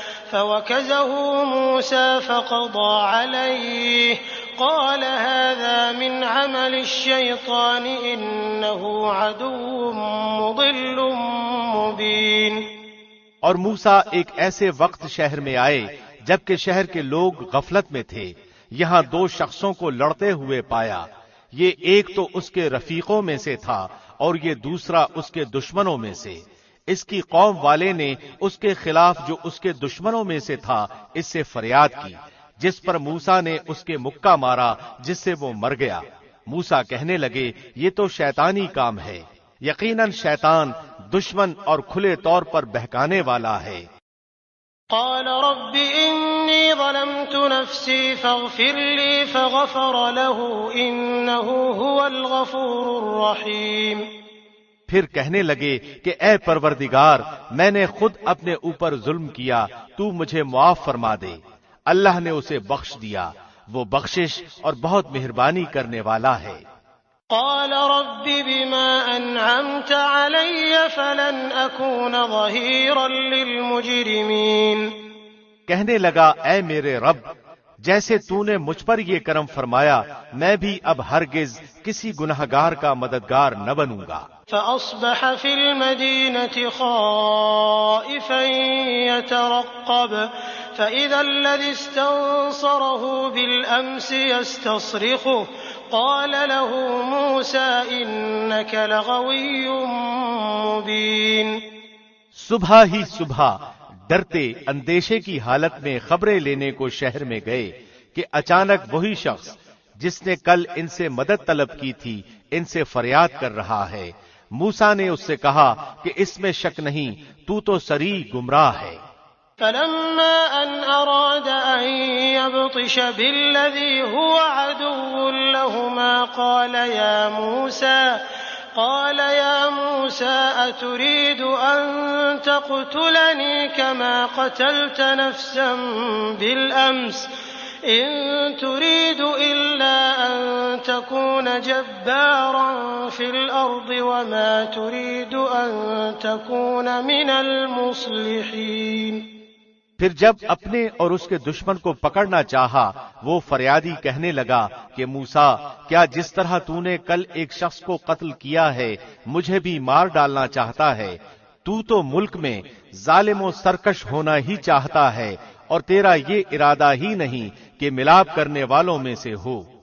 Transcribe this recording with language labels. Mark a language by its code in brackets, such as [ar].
[ar] فوكزه موسى فقضى عليه قال هذا من عمل الشيطان إنه عدو مضل مبين۔ [ur] اور موسیٰ ایک ایسے وقت شہر میں آئے جبکہ شہر کے لوگ غفلت میں تھے، یہاں دو شخصوں کو لڑتے ہوئے پایا، یہ ایک تو اس کے رفیقوں میں سے تھا اور یہ دوسرا اس کے دشمنوں میں سے۔ اس کی قوم والے نے اس کے خلاف جو اس کے دشمنوں میں سے تھا اس سے فریاد کی، جس پر موسیٰ نے اس کے مکہ مارا جس سے وہ مر گیا۔ موسیٰ کہنے لگے یہ تو شیطانی کام ہے، یقیناً شیطان دشمن اور کھلے طور پر بہکانے والا ہے۔ [ar] قال رب إني ظلمت نفسي فاغفر لي فغفر له إنه هو الغفور الرحيم۔ [ur] پھر کہنے لگے کہ اے پروردگار میں نے خود اپنے اوپر ظلم کیا، تو مجھے معاف فرما دے۔ اللہ نے اسے بخش دیا، وہ بخشش اور بہت مہربانی کرنے والا ہے۔ [ar] قال رب بما أنعمت علي فلن أكون ظهيرا للمجرمين۔ [ur] کہنے لگا اے میرے رب جیسے تو نے مجھ پر یہ کرم فرمایا میں بھی اب ہرگز کسی گنہگار کا مددگار نہ بنوں گا۔ [ar] فأصبح في المدينة خائفا يترقب فإذا الذي استنصره بالأمس يستصرخه قال له موسى إنك لغوي مبين۔ [ur] صبح ہی صبح ڈرتے اندیشے کی حالت میں خبریں لینے کو شہر میں گئے کہ اچانک وہی شخص جس نے کل ان سے مدد طلب کی تھی ان سے فریاد کر رہا ہے۔ موسیٰ نے اس سے کہا کہ اس میں شک نہیں تو صریح گمراہ ہے۔ [ar] فلما أن أراد أن يبطش بالذي هو عدو لهما قال يا موسى أتريد أن تقتلني كما قتلت نفسا بالأمس إن تريد إلا أن تكون جبارا في الأرض وما تريد أن تكون من المصلحين۔ [ur] پھر جب اپنے اور اس کے دشمن کو پکڑنا چاہا وہ فریادی کہنے لگا کہ موسیٰ کیا جس طرح تو نے کل ایک شخص کو قتل کیا ہے مجھے بھی مار ڈالنا چاہتا ہے؟ تو ملک میں ظالم و سرکش ہونا ہی چاہتا ہے اور تیرا یہ ارادہ ہی نہیں کہ ملاپ کرنے والوں میں سے ہو۔